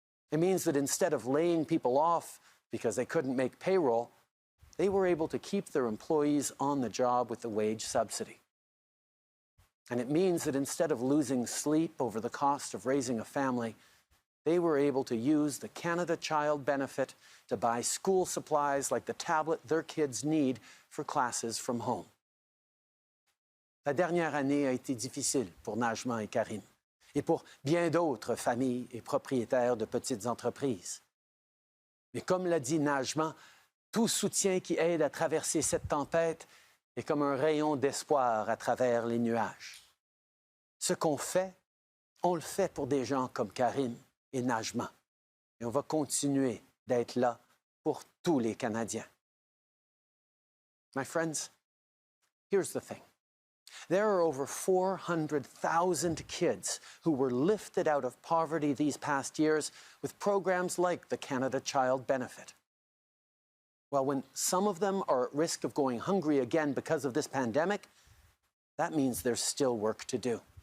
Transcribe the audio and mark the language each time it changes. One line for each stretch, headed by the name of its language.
English: It means that instead of laying people off because they couldn't make payroll, they were able to keep their employees on the job with the wage subsidy. And it means that instead of losing sleep over the cost of raising a family, they were able to use the Canada Child Benefit to buy school supplies like the tablet their kids need for classes from home.
French: La dernière année a été difficile pour Najma et Karim, et pour bien d'autres familles et propriétaires de petites entreprises. Mais comme l'a dit Najma, tout soutien qui aide à traverser cette tempête est comme un rayon d'espoir à travers les nuages. Ce qu'on fait, on le fait pour des gens comme Karim et Najma. Et on va continuer d'être là pour tous les Canadiens.
English: My friends, here's the thing. There are over 400,000 kids who were lifted out of poverty these past years with programs like the Canada Child Benefit. Well, when some of them are at risk of going hungry again because of this pandemic, that means there's still work to do.